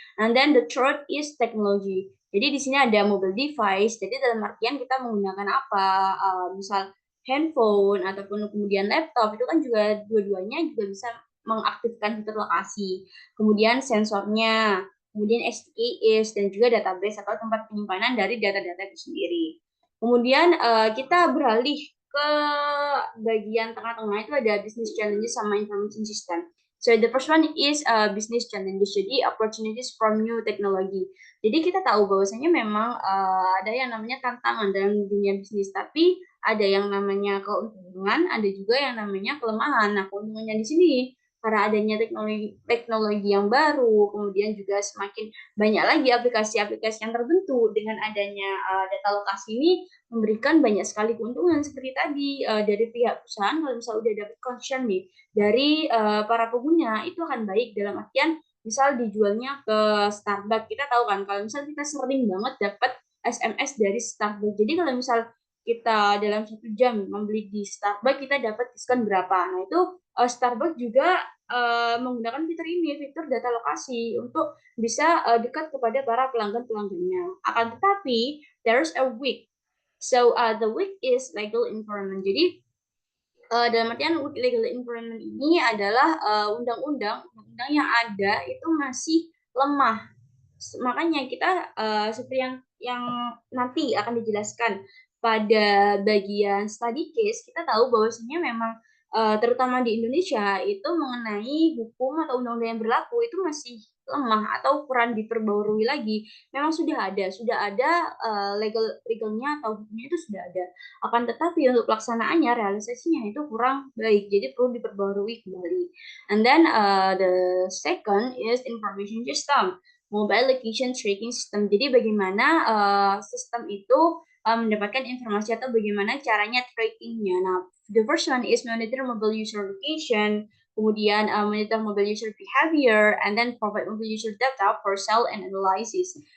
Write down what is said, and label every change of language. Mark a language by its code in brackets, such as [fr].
[en] And then the third is technology. [id] Jadi di sini ada mobile device. Jadi dalam artian kita menggunakan apa? Misal handphone ataupun kemudian laptop itu kan juga dua-duanya juga bisa mengaktifkan fitur lokasi. Kemudian sensornya, kemudian SDKs dan juga database atau tempat penyimpanan dari data-data itu sendiri. Kemudian kita beralih ke bagian tengah-tengah itu ada business challenges sama information system. [en] So the first one is business challenges, [id] jadi [en] opportunities from new technology. [id] Jadi kita tahu bahwasanya memang ada yang namanya tantangan dalam dunia bisnis, tapi ada yang namanya keuntungan, ada juga yang namanya kelemahan. Nah, keuntungannya di sini karena adanya teknologi yang baru, kemudian juga semakin banyak lagi aplikasi-aplikasi yang terbentuk dengan adanya data lokasi ini memberikan banyak sekali keuntungan seperti tadi dari pihak perusahaan. Kalau misalnya udah dapat concern nih dari para pengguna itu akan baik dalam artian misal dijualnya ke Starbucks, kita tahu kan kalau misal kita sering banget dapat SMS dari Starbucks. Jadi kalau misal kita dalam 1 jam membeli di Starbucks, kita dapat diskon berapa. Nah, itu Starbucks juga menggunakan fitur ini, fitur data lokasi untuk bisa dekat kepada para pelanggan-pelanggannya. Akan tetapi, [en] there's a weak. So the weak is legal environment. [id] Jadi dalam artian legal environment ini adalah undang-undang yang ada itu masih lemah. Makanya kita seperti yang nanti akan dijelaskan pada bagian study case, kita tahu bahwasanya memang terutama di Indonesia itu mengenai hukum atau undang-undang yang berlaku itu masih lemah atau kurang diperbarui lagi. Memang sudah ada legalnya atau hukumnya itu sudah ada. Akan tetapi untuk pelaksanaannya, realisasinya itu kurang baik. Jadi perlu diperbarui kembali. [en] And then the second is information system, mobile location tracking system. [id] Jadi bagaimana sistem itu mendapatkan informasi atau bagaimana caranya trackingnya. [en] Nah, the first one is monitor mobile user location, [id] kemudian [en] monitor mobile user behavior, and then provide mobile user data for sell and analysis.